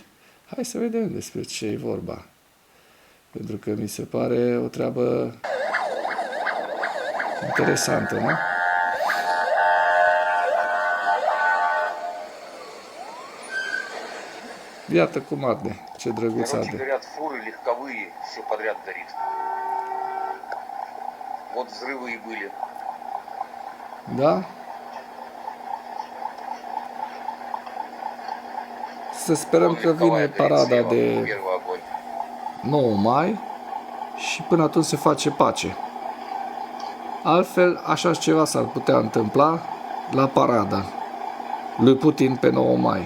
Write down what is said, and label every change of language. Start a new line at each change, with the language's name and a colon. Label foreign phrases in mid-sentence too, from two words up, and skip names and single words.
Romanian: Hai să vedem despre ce e vorba, pentru că mi se pare o treabă interesantă, nu? Iată cum arde, ce drăguț arde.
Russian: Горят фуры легковые, все подряд горит. Вот взрывы и были.
Romanian: Da? Să sperăm că vine parada de 9 mai și până atunci se face pace. Altfel, așa ceva s-ar putea întâmpla la parada lui Putin pe 9 mai.